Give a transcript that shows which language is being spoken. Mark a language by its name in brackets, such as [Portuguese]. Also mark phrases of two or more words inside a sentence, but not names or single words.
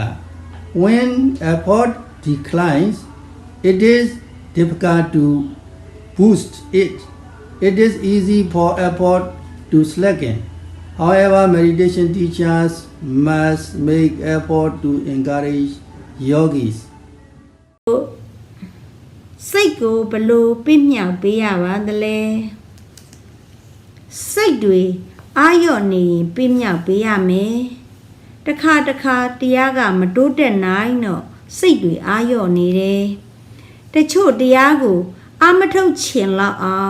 [English] When effort declines, it is difficult to boost it. It is easy for effort to slacken. However, meditation teachers must make effort to encourage yogis. [Burmese] စိတ်ကိုဘလို့ပြည့်မြောက်ပေးရပါသလဲစိတ်တွေအာရော့နေရင်ပြည့်မြောက်ပေးရမယ်တခါတရားကမတိုးတက်နိုင်တော့စိတ်တွေအာရော့နေတယ်တချို့တရားကိုအာမထုတ်ချင်လောက်အောင်